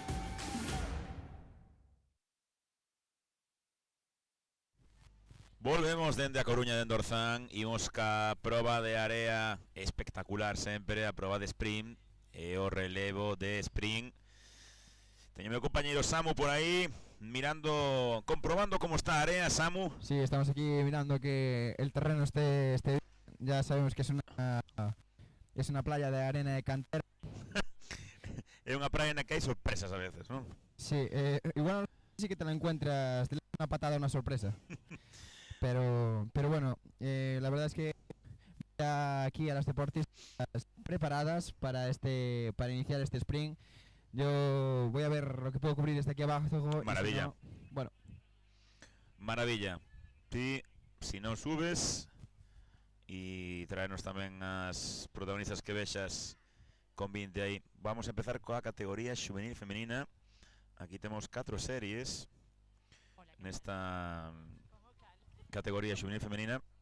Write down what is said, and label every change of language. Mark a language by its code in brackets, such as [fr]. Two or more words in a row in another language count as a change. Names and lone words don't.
[gl] Volvemos dende a Coruña, dende Orzán. Imos ca proba de area espectacular sempre, a proba de sprint e o relevo de sprint. Teño meu compañeiro Samu por aí mirando, comprobando como está a area. Samu. [es] Sí, estamos aquí mirando que el terreno esté ya sabemos que es una playa de arena de cantera. [gl] É unha praia na que hai sorpresas a veces, non? [es] Sí, igual sí que te la encuentras, te le das una patada, una sorpresa. pero bueno, la verdad es que aquí a las deportistas preparadas para iniciar este sprint. Yo voy a ver lo que puedo cubrir desde aquí abajo. Maravilla. Si no, bueno. Maravilla. [gl] Ti, si non subes e traernos tamén as protagonistas que vexas con 20 aí. Vamos a empezar coa categoría xuvenil femenina. Aquí temos 4 series nesta categoría xuvenil femenina.